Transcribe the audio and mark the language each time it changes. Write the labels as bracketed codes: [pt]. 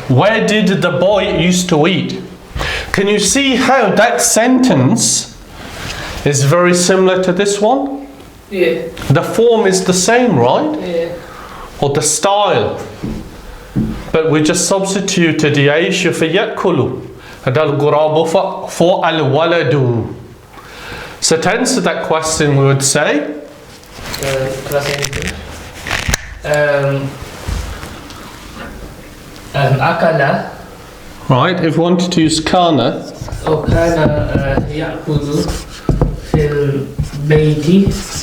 [en] Where did the boy used to eat? Can you see how that sentence is very similar to this one? Yeah. The form is the same, right? Yeah. Or the style. But we just substituted [ar] يعيش في يأكل. هذا الغراب for الولد. [en] So to answer that question we would say, Can I say anything? [ar] Akala. [en] right, if we wanted to use kana, [ar] أو كان يأكل في البيت.